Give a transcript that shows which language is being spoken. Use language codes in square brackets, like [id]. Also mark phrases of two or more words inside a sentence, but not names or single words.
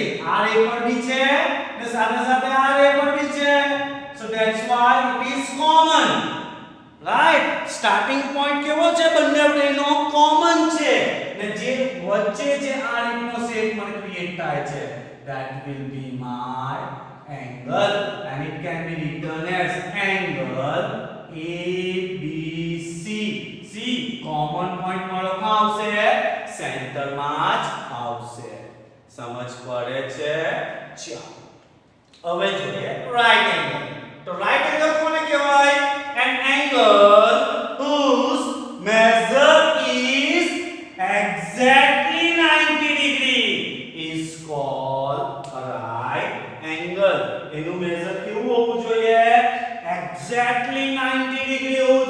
[gu] આ રે પર બી છે ને સાથે સાથે આ રે પર બી છે. [en] So that's why it is common. [gu] Right? [en] Starting point [gu] કેવો છે? બંને રેનો common છે ને જે વચ્ચે જે આ રીતનો શેપ મને ક્રિએટ થાય છે, [en] that will be my angle and it can be written as angle ABC. [gu] See, [en] common point [gu] મારો માં આવશે, સેન્ટર માં જ આવશે. સમજ પડે છે? ચાલો હવે જોઈએ [en] right angle. [gu] તો [en] right angle [gu] કોને કહેવાય? [en] an angle whose measure is exactly 90 degree is called a right angle. [gu] એનું મેઝર કેવું હોવું જોઈએ? [en] exactly 90 degree